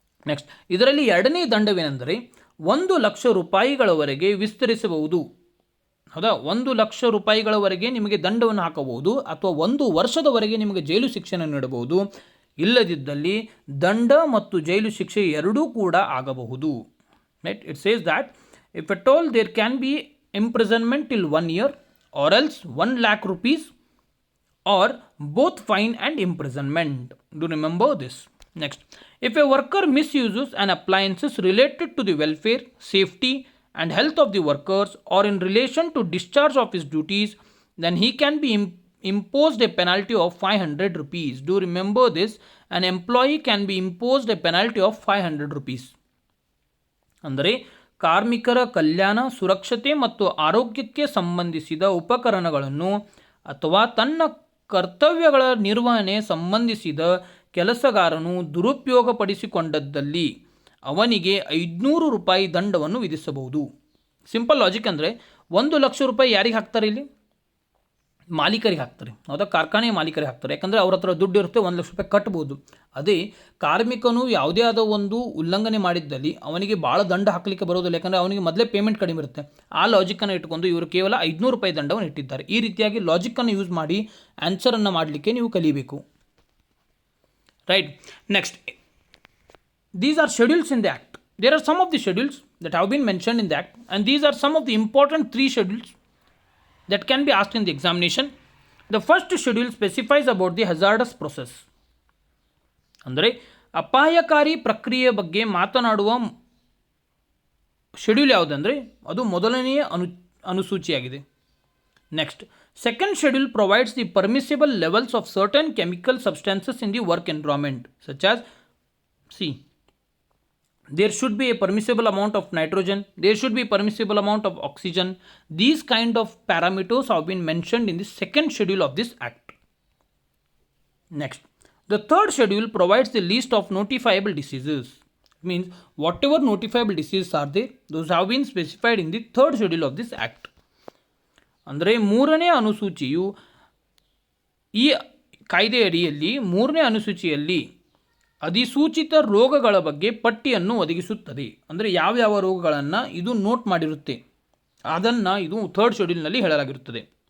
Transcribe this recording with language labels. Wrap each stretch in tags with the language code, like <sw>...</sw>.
<kn>Next, ಇದರಲ್ಲಿ ಎರಡನೇ ದಂಡವೇನೆಂದರೆ 1 ಲಕ್ಷ ರೂಪಾಯಿಗಳವರೆಗೆ ವಿಸ್ತರಿಸಬಹುದು. ಹೌದಾ, 1 ಲಕ್ಷ ರೂಪಾಯಿಗಳವರೆಗೆ ನಿಮಗೆ ದಂಡವನ್ನು ಹಾಕಬಹುದು, ಅಥವಾ 1 ವರ್ಷದವರೆಗೆ ನಿಮಗೆ ಜೈಲು ಶಿಕ್ಷೆಯನ್ನು ನೀಡಬಹುದು. ಇಲ್ಲದಿದ್ದಲ್ಲಿ ದಂಡ ಮತ್ತು ಜೈಲು ಶಿಕ್ಷೆ ಎರಡೂ ಕೂಡ ಆಗಬಹುದು.</kn> <en>Right, it says that if at all there can be imprisonment till 1 year, or else 1 lakh rupees, or both fine and imprisonment. Do remember this. Next, if a worker misuses an appliances related to the welfare, safety and health of the workers, or in relation to discharge of his duties, then he can be imposed a penalty of 500 rupees. Do remember this, an employee can be imposed a penalty of 500 rupees.</en> <kn>ಅಂದರೆ ಕಾರ್ಮಿಕರ ಕಲ್ಯಾಣ, ಸುರಕ್ಷತೆ ಮತ್ತು ಆರೋಗ್ಯಕ್ಕೆ ಸಂಬಂಧಿಸಿದ ಉಪಕರಣಗಳನ್ನು ಅಥವಾ ತನ್ನ ಕರ್ತವ್ಯಗಳ ನಿರ್ವಹಣೆ ಸಂಬಂಧಿಸಿದ ಕೆಲಸಗಾರನು ದುರುಪಯೋಗಪಡಿಸಿಕೊಂಡದ್ದಲ್ಲಿ ಅವನಿಗೆ 500 ರೂಪಾಯಿ ದಂಡವನ್ನು ವಿಧಿಸಬಹುದು. ಸಿಂಪಲ್ ಲಾಜಿಕ್ ಅಂದರೆ 1 ಲಕ್ಷ ರೂಪಾಯಿ ಯಾರಿಗೆ ಹಾಕ್ತಾರೆ? ಇಲ್ಲಿ ಮಾಲೀಕರಿಗೆ ಹಾಕ್ತಾರೆ. ಹೌದಾ, ಕಾರ್ಖಾನೆ ಮಾಲೀಕರಿಗೆ ಹಾಕ್ತಾರೆ. ಯಾಕಂದರೆ ಅವ್ರ ಹತ್ರ ದುಡ್ಡು ಇರುತ್ತೆ, 1 ಲಕ್ಷ ರೂಪಾಯಿ ಕಟ್ಬೋದು. ಅದೇ ಕಾರ್ಮಿಕನು ಯಾವುದೇ ಆದ ಒಂದು ಉಲ್ಲಂಘನೆ ಮಾಡಿದ್ದಲ್ಲಿ ಅವನಿಗೆ ಭಾಳ ದಂಡ ಹಾಕಲಿಕ್ಕೆ ಬರೋದಿಲ್ಲ, ಯಾಕಂದರೆ ಅವನಿಗೆ ಮೊದಲೇ ಪೇಮೆಂಟ್ ಕಡಿಮೆ ಇರುತ್ತೆ. ಆ ಲಾಜಿಕ್ಕನ್ನು ಇಟ್ಕೊಂಡು ಇವರು ಕೇವಲ 500 ರೂಪಾಯಿ ದಂಡವನ್ನು ಇಟ್ಟಿದ್ದಾರೆ. ಈ ರೀತಿಯಾಗಿ ಲಾಜಿಕ್ಕನ್ನು ಯೂಸ್ ಮಾಡಿ ಆನ್ಸರನ್ನು ಮಾಡಲಿಕ್ಕೆ ನೀವು ಕಲಿಬೇಕು.</kn> <en>Right, next, these are schedules in the act. There are some of the schedules that have been mentioned in the act, and these are some of the important 3 schedules that can be asked in the examination. The first schedule specifies about the hazardous process.</en> <kn>ಅಂದರೆ ಅಪಾಯಕಾರಿ ಪ್ರಕ್ರಿಯೆ ಬಗ್ಗೆ ಮಾತನಾಡುವ schedule ಯಾವುದಂದರೆ ಅದು ಮೊದಲನೆಯ ಅನುಸೂಚಿಯಾಗಿದೆ.</kn> <en>Next, second schedule provides the permissible levels of certain chemical substances in the work environment, such as see there should be a permissible amount of nitrogen, there should be permissible amount of oxygen. These kind of parameters have been mentioned in the second schedule of this act. Next, the third schedule provides the list of notifiable diseases. It means whatever notifiable diseases are there, those have been specified in the third schedule of this act.</en> <kn>ಅಂದರೆ ಮೂರನೇ ಅನುಸೂಚಿಯು ಈ ಕಾಯ್ದೆ ಅಡಿಯಲ್ಲಿ 3ನೇ ಅನುಸೂಚಿಯಲ್ಲಿ ಅಧಿಸೂಚಿತ ರೋಗಗಳ ಬಗ್ಗೆ ಪಟ್ಟಿಯನ್ನು ಒದಗಿಸುತ್ತದೆ. ಅಂದರೆ ಯಾವ್ಯಾವ ರೋಗಗಳನ್ನು ಇದು ನೋಟ್ ಮಾಡಿರುತ್ತೆ ಅದನ್ನು ಇದು 3rd ಶೆಡ್ಯೂಲ್ನಲ್ಲಿ ಹೇಳಲಾಗಿರುತ್ತದೆ.</kn>